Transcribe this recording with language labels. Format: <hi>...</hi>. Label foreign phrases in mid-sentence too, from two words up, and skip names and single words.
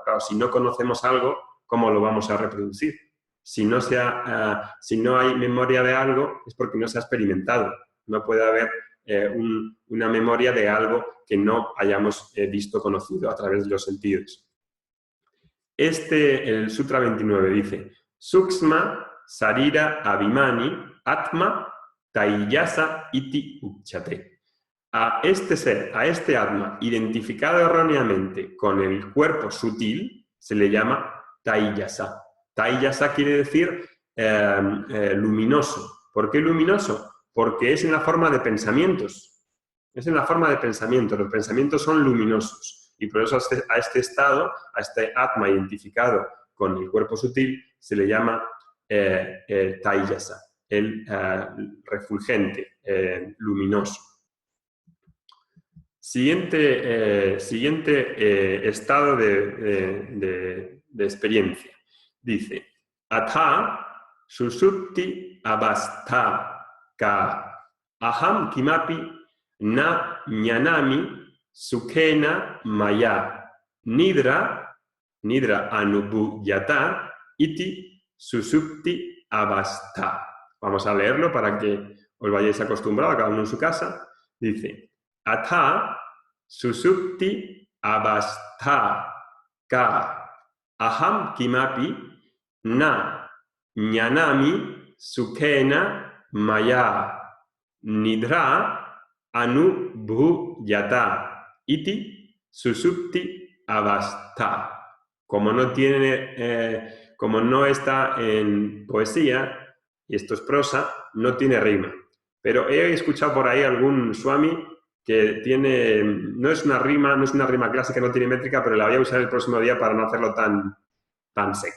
<es>Claro, si no conocemos algo, ¿cómo lo vamos a reproducir? Si no hay memoria de algo, es porque no se ha experimentado. No puede haber una memoria de algo que no hayamos visto, conocido a través de los sentidos. El Sutra 29 dice,</es> <sa>सूक्ष्म शरीर अभिमानी आत्मा तैजस इति उच्यते.</sa> <es>A este ser, a este atma, identificado erróneamente con el cuerpo sutil, se le llama taiyasa. Taiyasa quiere decir luminoso. ¿Por qué luminoso? Porque es en la forma de pensamientos. Es en la forma de pensamientos. Los pensamientos son luminosos. Y por eso a este estado, a este atma identificado con el cuerpo sutil, se le llama taiyasa, el refulgente, luminoso. Siguiente estado de experiencia. Dice,</es> <sa>अथ सुषुप्ति अवस्था का अहम् किमपि न जानामि सुखेन मया निद्रा अनुभूयते इति सुषुप्ति अवस्था.</sa> <es>Vamos a leerlo para que os vayáis acostumbrados, cada uno en su casa. Dice,</es> <sa>अथ सुषुप्ति अवस्था का अहम् किमपि न जानामि सुखेन मया निद्रा अनुभूयते इति सुषुप्ति अवस्था.</sa> <es>Como no está en poesía, y esto es prosa, no tiene rima. Pero he escuchado por ahí algún swami que tiene, no es una rima clásica, no tiene métrica, pero la voy a usar el próximo día para no hacerlo tan seco.</es>